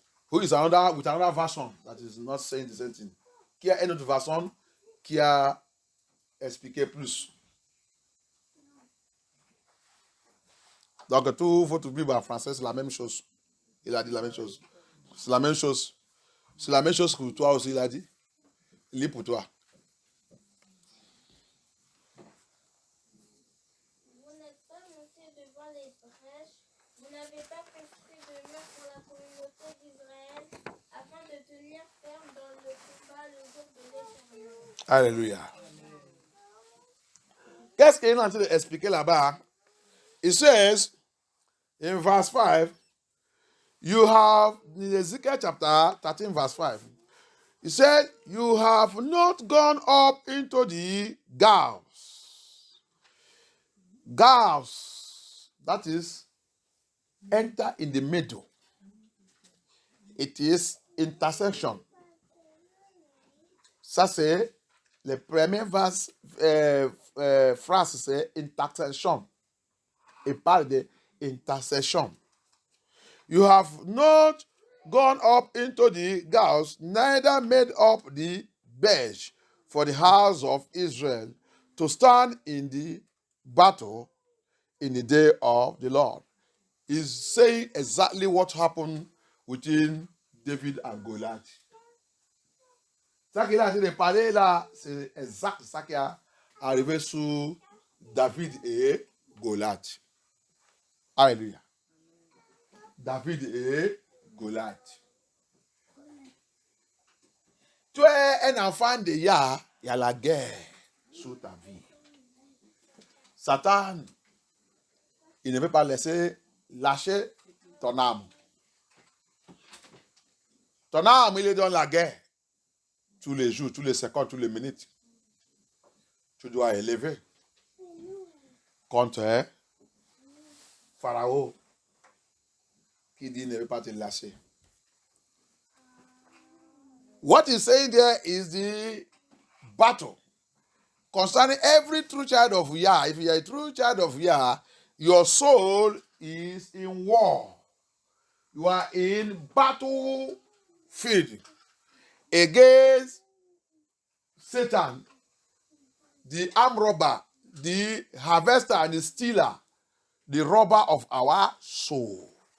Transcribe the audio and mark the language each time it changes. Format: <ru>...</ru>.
<en>Who is another with another version that is not saying the same thing?</en> <fr>Qui a une autre version qui a expliqué plus? Donc, tout votre Bible en français, c'est la même chose. Il a dit la même chose. C'est la même chose. C'est la même chose que toi aussi, il a dit. Lis pour toi. Vous n'êtes pas monté devant les brèches, vous n'avez pas construit de mur pour la communauté d'Israël, afin de tenir ferme dans le combat le jour de l'Éternel. Alléluia. Qu'est-ce qu'il est en train d'expliquer là-bas?</fr> <en>It says, in verse 5, you have, in Ezekiel chapter 13, verse 5, it said, you have not gone up into the gulfs. Gulfs, that is, enter in the middle. It is intersection.</en> <fr>Ça, c'est le premier phrase, c'est intersection. Il parle de intercession.</fr> <en>You have not gone up into the gulfs, neither made up the bench for the house of Israel to stand in the battle in the day of the Lord. He's saying exactly what happened between David and Goliath.</en> <fr>Ça qu'il a dit de parler là, c'est exact ça qui a arrivé sur David et Goliath. Alléluia. David et Goliath. Tu es un enfant de Yah, il y a la guerre sur ta vie. Satan, il ne veut pas laisser lâcher ton âme. Ton âme, il est dans la guerre. Tous les jours, tous les secondes, toutes les minutes. Tu dois élever contre Pharaon qui dit ne veut pas te lâcher.</fr> <en>What he's saying there is the battle concerning every true child of Yah. If you are a true child of Yah, your soul is in war. You are in battlefield against Satan, the armed robber, the harvester and the stealer, the robber of our soul.</en>